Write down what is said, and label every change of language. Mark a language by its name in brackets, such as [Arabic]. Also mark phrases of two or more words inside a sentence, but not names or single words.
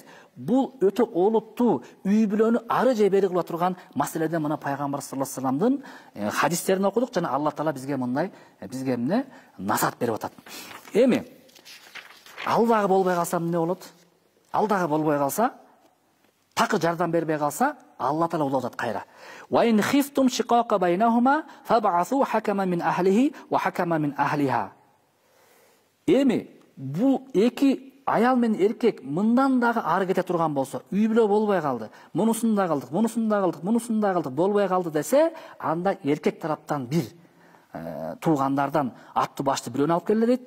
[Kyrgyz] Бул өтө олуттуу үй бүлөнү ары же бери кыла турган маселеде мына пайгамбар [Arabic] صلى الله عليه وسلم [Kyrgyz] хадистерин окудук жана Алла Таала бизге мындай бизге эмне насаат берип атат. Эми ал дагы болбой калса эмне болот? Ал дагы болбой калса, такыр жардам бербей калса, Алла Таала улап атат кайра. [Arabic] وإن خفتم شقاق بينهما فابعثوا حكما من أهله وحكما من أهلها. [Kyrgyz] Эми бул эки аял менен эркек мындан дагы ары кете турган болсо, үй бүлө болбой калды. Мунусунда калдык, мунусунда калдык, мунусунда калдык, болбой калды десе, анда эркек тараптан бир туугандардан атты башты бирөөнү алып келе дейт.